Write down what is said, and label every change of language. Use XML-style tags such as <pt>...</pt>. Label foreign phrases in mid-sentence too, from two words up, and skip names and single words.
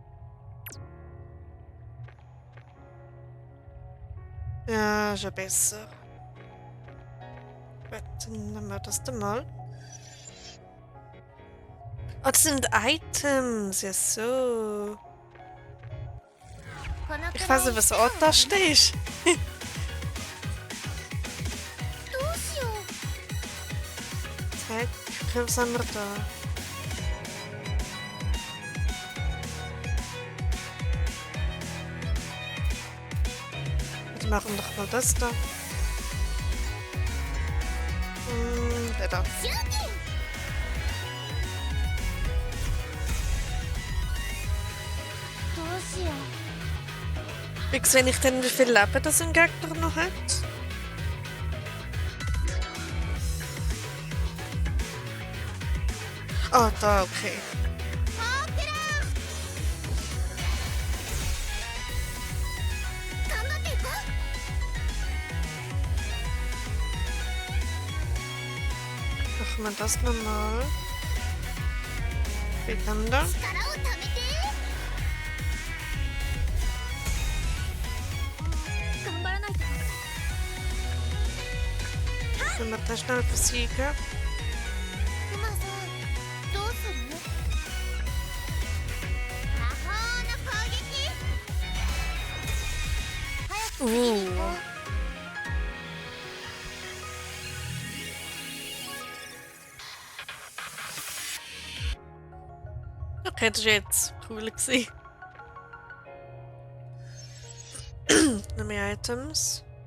<de>Ja, schon besser. Gut, dann nehmen wir das dann mal. Ah, das sind Items. Ja, so.</de> <ja>このく</ja> <de>Ich</de> <ja>らい</ja> <de>weiß nicht, was auch da steht.</de> <ja>どうしよう</ja> <de>Zeig, was haben wir da? Wir machen doch mal das da. Der da.</de> <ja>シューティンどうしよう</ja> <de>Wie sehe ich denn, wie viel Leben das ein Gegner noch hat? Ah, da, okay.</de> <ja>頑張っていこ</ja> <de>Machen wir das nochmal. Wie dann da?</de> <ja>う力をためて頑張らないと</ja> <de>Können wir das schnell besiegen?</de> <ja>クマさんどうする魔法の攻撃早く次に行こう</ja> <de>Okay, das war jetzt cool gewesen. Noch mehr Items.</de>